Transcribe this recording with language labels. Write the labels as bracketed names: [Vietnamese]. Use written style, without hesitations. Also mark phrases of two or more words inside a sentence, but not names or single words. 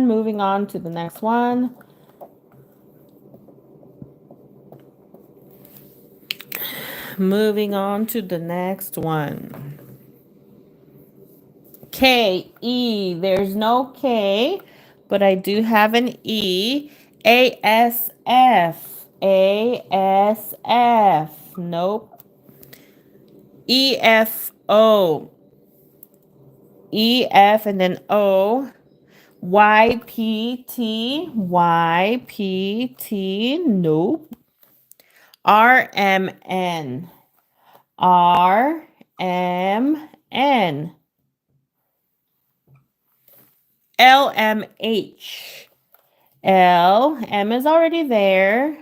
[English] Moving on to the next one. Moving on to the next one. K, E. There's no K, but I do have an E. A, S, F. A, S, F. Nope. E, F, O. E, F, and then O. Y, P, T. Y, P, T. Nope. R, M, N. R, M, N. LMH. L, M is already there.